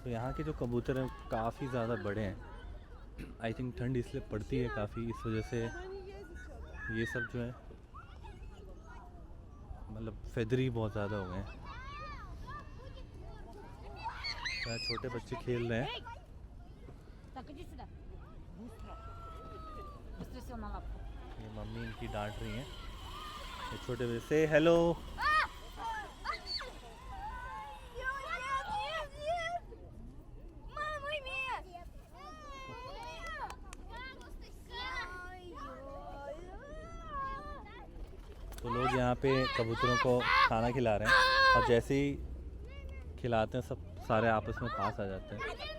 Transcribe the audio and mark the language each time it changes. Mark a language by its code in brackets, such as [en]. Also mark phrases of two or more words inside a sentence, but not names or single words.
[hi] तो यहाँ के जो कबूतर हैं काफ़ी ज़्यादा बड़े हैं। [en] I think [hi] ठंड इसलिए पड़ती है काफ़ी, इस वजह से ये सब जो है मतलब फेदरी बहुत ज़्यादा हो गए हैं। यहाँ छोटे बच्चे खेल रहे हैं। [ru] Так, иди сюда. Быстро. Быстро сел на лапку. [hi] ये मम्मी इनकी डांट रही हैं। ये छोटे बच्चे से हेलो। तो लोग यहाँ पे कबूतरों को खाना खिला रहे हैं और जैसे ही खिलाते हैं सब सारे आपस में पास आ जाते हैं।